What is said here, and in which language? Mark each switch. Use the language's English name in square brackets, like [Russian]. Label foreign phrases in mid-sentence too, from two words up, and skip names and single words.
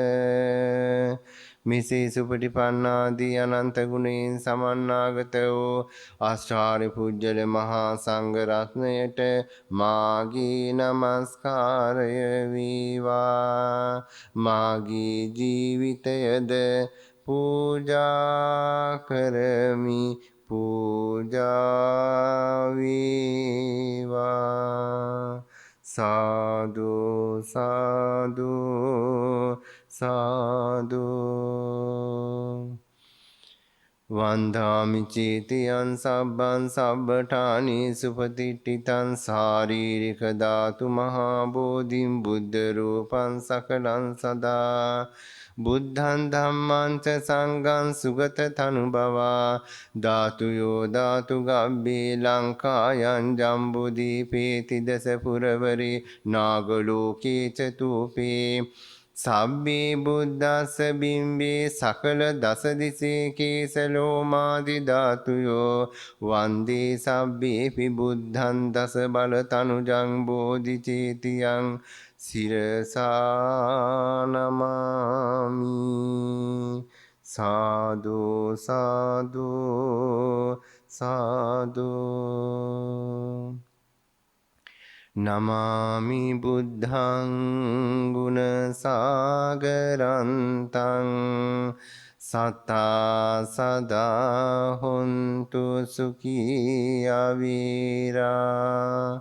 [Sinhala] මිසේ සුපටිපන්නාදී අනන්ත ගුණයෙන් සමන්නාගත වූ ආශ්චර්ය පුජ්‍යල මහා සංඝ රත්නයට මාගේ නමස්කාරය වේවා. මාගේ ජීවිතයද පූජා කරමි, පූජා වේවා. [Pali] සාදු සාදු සාදු. වන්දාමි චේතියං සබ්බං සබ්බඨානි සුපතිට්ඨිතං ශාරීරික ධාතු මහා බෝධින් බුද්ධ රූපං සකලං සදා. බුද්ධං ධම්මං ච සංඝං සුගත තනුභවා ධාතුයෝ ධාතු ගබ්බේ ලංකායන් ජම්බුදීපේ තිදස පුරවරේ නාගලෝකේ චතුපේ සබ්බේ බුද්දස්ස බිම්බේ සකල දස දිසේ කේසලෝමාදි ධාතුයෝ වන්දේ සබ්බේපි බුද්ධං දස බල තනුජං බෝධි චේතියං සිරසා නමාමි. සාදු සාදු සාදු. නමාමි බුද්ධං ගුණ සාගරන්තං සතා සදා හොන්තු සුඛී අවීරා.